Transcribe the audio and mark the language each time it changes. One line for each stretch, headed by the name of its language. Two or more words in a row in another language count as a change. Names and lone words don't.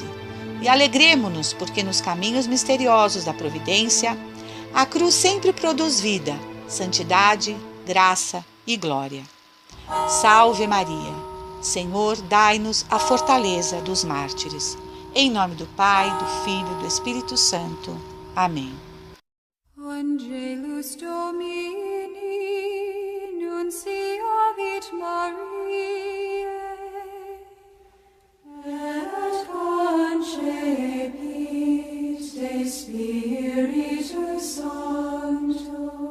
Portuguese: E alegremo-nos, porque nos caminhos misteriosos da providência, a cruz sempre produz vida, santidade, graça e glória. Salve Maria! Senhor, dai-nos a fortaleza dos mártires. Em nome do Pai, do Filho e do Espírito Santo. Amém.
Latin: Angelus Domini, nunciavit Mariae, et concepit de Spiritus Sancto.